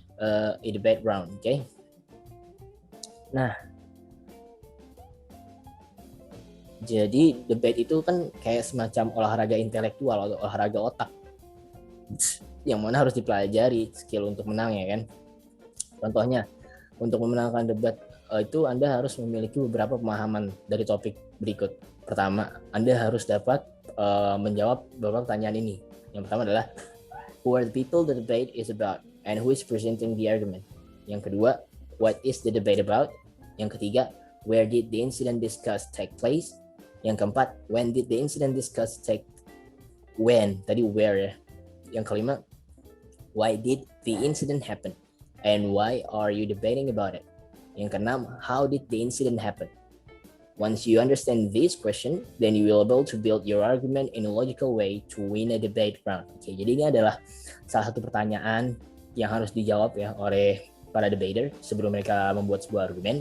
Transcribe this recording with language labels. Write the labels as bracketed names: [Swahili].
[Indonesian] Oke. Okay? Nah jadi debate itu kan kayak semacam olahraga intelektual atau olahraga otak, yang mana harus dipelajari skill untuk menang ya kan. Contohnya, untuk memenangkan debat itu Anda harus memiliki beberapa pemahaman dari topik berikut. Pertama, Anda harus dapat menjawab beberapa pertanyaan ini. Yang pertama adalah [English] who are the people the debate is about and who is presenting the argument. [Indonesian] Yang kedua, [English] what is the debate about? [Indonesian] Yang ketiga, [English] where did the incident discussed take place? [Indonesian] Yang keempat, [English] when did the incident discussed take? When, [Indonesian] tadi [English] where ya. [Indonesian] Yang kelima, [English] why did the incident happen? And why are you debating about it? [Indonesian] Yang keenam, [English] how did the incident happen? Once you understand this question, then you will be able to build your argument in a logical way to win a debate round. [Indonesian] Oke, jadi ini adalah salah satu pertanyaan yang harus dijawab ya oleh para debater sebelum mereka membuat sebuah argumen.